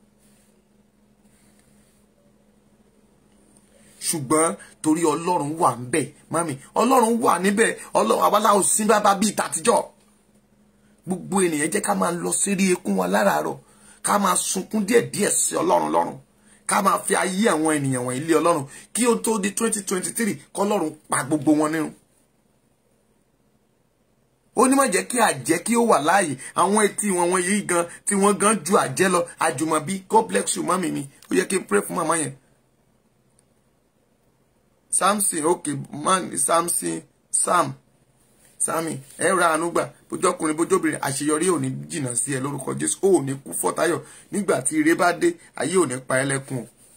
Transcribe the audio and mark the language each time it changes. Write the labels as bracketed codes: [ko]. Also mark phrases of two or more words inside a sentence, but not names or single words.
[yo] ṣùgbọ́n torí Ọlọ́run wà níbẹ̀ mami Ọlọ́run wà níbẹ̀ Ọlọ́run àwa láò sí bàbá bíi tàtijọ́ gbogbo ènìyàn jẹ́ ká máa lọ sírí ekún wa láràárọ̀ ká máa sunkún díẹ̀díẹ̀ sí Ọlọ́run lọ́rùn ká máa fi ayé àwọn ènìyàn wọ̀nyí lé Ọlọ́run kí ó tó di 2023 kọ́lọ́run pa gbogbo wọn nínú. Ó ní má jẹ́ kí àjẹ́ kí ó wà láàyè àwọn etí wọn yìí gan tí wọ́n gan ju àjẹ́ lọ àjùmọ̀bí [en] God bless you [yo] mami mi ó yẹ kí n pray fún màmá yẹn. Samson okay man Sami ẹ ra àánú gbà bójọkùnrin bójóbìnrin àṣeyọrí ò ní jìnnà sí ẹ lórúkọ Jésù ó ní kú fọ́tayọ̀ nígbà tí ire bá dé ayé ò ní pa ẹ́ lẹ́kùn o.